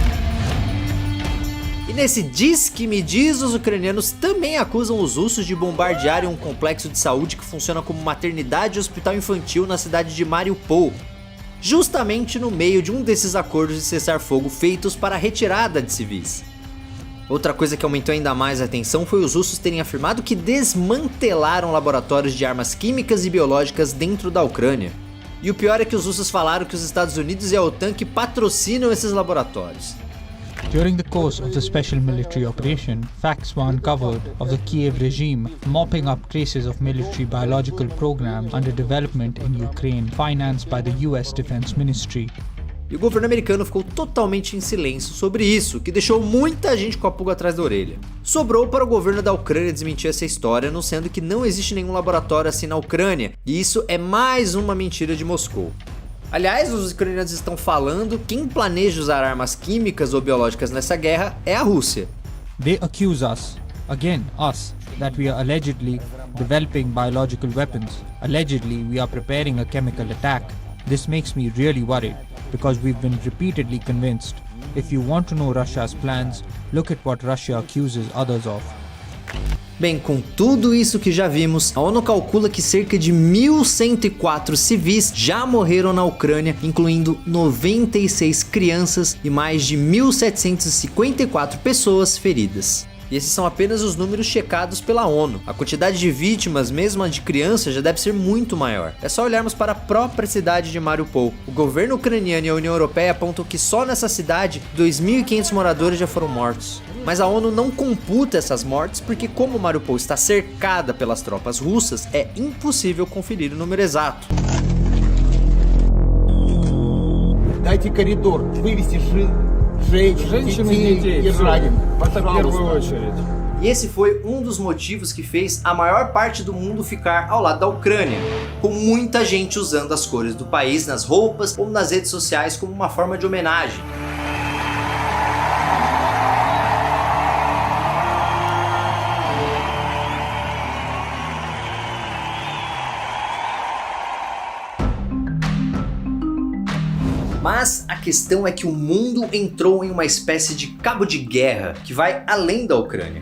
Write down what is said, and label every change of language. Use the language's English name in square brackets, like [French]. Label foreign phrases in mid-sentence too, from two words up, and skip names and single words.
[Portuguese] E nesse diz que me diz, os ucranianos também acusam os russos de bombardearem um complexo de saúde que funciona como maternidade e hospital infantil na cidade de Mariupol, justamente no meio de um desses acordos de cessar-fogo feitos para a retirada de civis. Outra coisa que aumentou ainda mais a tensão foi os russos terem afirmado que desmantelaram laboratórios de armas químicas e biológicas dentro da Ucrânia. E o pior é que os russos falaram que os Estados Unidos e a OTAN que patrocinam esses laboratórios. [English] During the course of the special military operation, facts were uncovered of the Kiev regime mopping up traces of military biological programs under development in Ukraine, financed by the US Defense Ministry. [Portuguese] E o governo americano ficou totalmente em silêncio sobre isso, que deixou muita gente com a pulga atrás da orelha. Sobrou para o governo da Ucrânia desmentir essa história, anunciando que não existe nenhum laboratório assim na Ucrânia, e isso é mais uma mentira de Moscou. Aliás, os ucranianos estão falando que quem planeja usar armas químicas ou biológicas nessa guerra é a Rússia. [English] They accuse us, again us, that we are allegedly developing biological weapons. Allegedly, we are preparing a chemical attack. This makes me really worried, because we've been repeatedly convinced. If you want to know Russia's plans, look at what Russia accuses others of. [Portuguese] Bem, com tudo isso que já vimos, a ONU calcula que cerca de 1.104 civis já morreram na Ucrânia, incluindo 96 crianças e mais de 1.754 pessoas feridas. E esses são apenas os números checados pela ONU. A quantidade de vítimas, mesmo a de crianças, já deve ser muito maior. É só olharmos para a própria cidade de Mariupol. O governo ucraniano e a União Europeia apontam que só nessa cidade 2.500 moradores já foram mortos. Mas a ONU não computa essas mortes porque, como Mariupol está cercada pelas tropas russas, é impossível conferir o número exato. [Russian] Дайте коридор, вывести женщин и детей и раненых. В первую очередь. [Portuguese] E esse foi um dos motivos que fez a maior parte do mundo ficar ao lado da Ucrânia, com muita gente usando as cores do país nas roupas ou nas redes sociais como uma forma de homenagem. Mas a questão é que o mundo entrou em uma espécie de cabo de guerra que vai além da Ucrânia.